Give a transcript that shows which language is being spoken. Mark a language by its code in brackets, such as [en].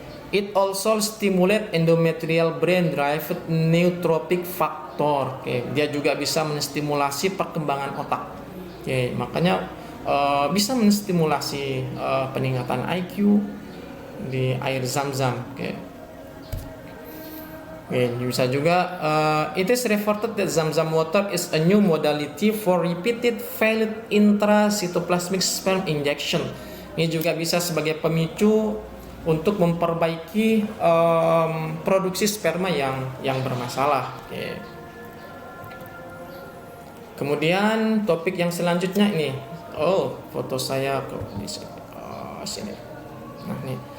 [en] It also stimulate endometrial brain derived neurotrophic factor. [id] Dia juga bisa menstimulasi perkembangan otak. Makanya bisa menstimulasi peningkatan IQ di air zam-zam. Bisa juga [en] it is reported that zam-zam water is a new modality for repeated failed intracytoplasmic sperm injection. [id] Ini juga bisa sebagai pemicu untuk memperbaiki produksi sperma yang bermasalah. Kemudian topik yang selanjutnya ini, foto saya di sini. Nah, nih.